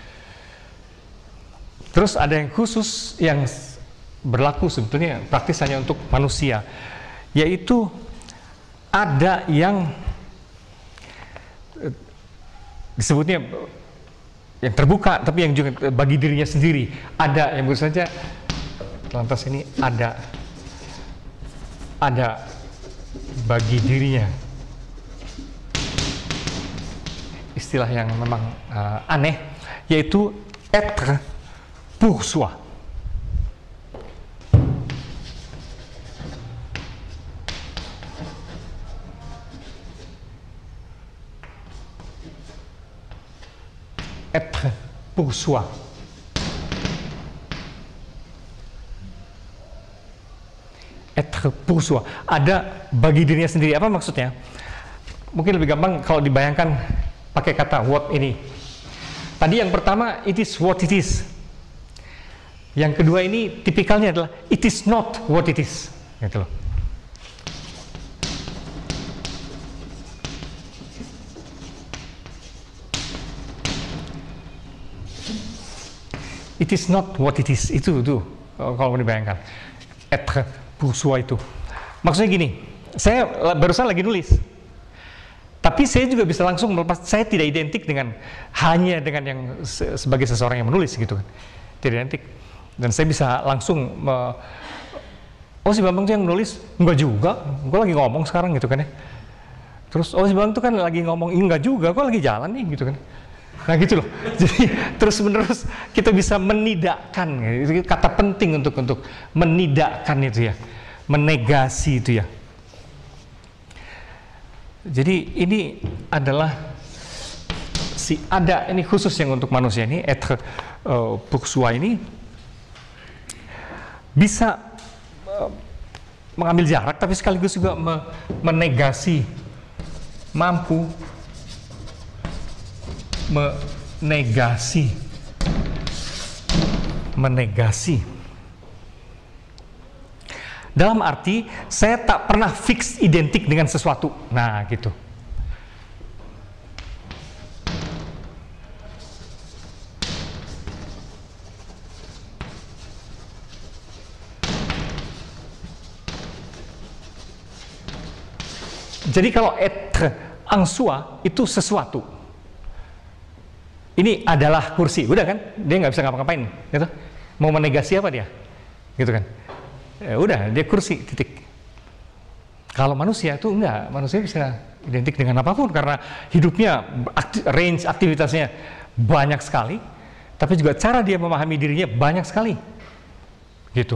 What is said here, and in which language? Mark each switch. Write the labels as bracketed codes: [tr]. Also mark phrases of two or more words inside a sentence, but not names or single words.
[id] Terus ada yang khusus yang berlaku sebetulnya praktis hanya untuk manusia, yaitu ada yang disebutnya yang terbuka, tapi yang juga bagi dirinya sendiri. Ada yang baru saja lantas ini ada bagi dirinya. Istilah yang memang aneh, yaitu [fr] être pour soi. Être pour soi. Être pour soi. [id] Ada bagi dirinya sendiri. Apa maksudnya? Mungkin lebih gampang kalau dibayangkan pakai kata what ini. Tadi yang pertama, [en] it is what it is. [id] Yang kedua ini tipikalnya adalah [en] it is not what it is. [id] Gitu loh. [en] It is not what it is. [id] Itu kalau dibayangkan. [fr] Être pour soi [id] itu. Maksudnya gini, saya barusan lagi nulis. Tapi saya juga bisa langsung melepas, saya tidak identik hanya dengan yang sebagai seseorang yang menulis gitu kan. Tidak identik. Dan saya bisa langsung oh si Bambang itu yang menulis? Enggak juga. Gue lagi ngomong sekarang gitu kan ya. Terus oh si Bambang itu kan lagi ngomong, enggak juga, gue lagi jalan nih gitu kan. Nah gitu loh. Jadi terus-menerus kita bisa menidakkan, itu kata penting untuk menidakkan itu ya, menegasi itu ya. Jadi ini adalah ini khusus yang untuk manusia ini, [fr] être pour soi [id] ini bisa mengambil jarak, tapi sekaligus juga menegasi, mampu menegasi. Dalam arti saya tak pernah fix identik dengan sesuatu. Nah, gitu. Jadi kalau [fr] être en soi [id] itu sesuatu. Ini adalah kursi, udah kan? Dia nggak bisa ngapa-ngapain, gitu. Mau menegasi apa dia, gitu kan? Ya udah, dia kursi, titik. Kalau manusia itu enggak, manusia bisa identik dengan apapun karena hidupnya, range aktivitasnya banyak sekali, tapi juga cara dia memahami dirinya banyak sekali, gitu.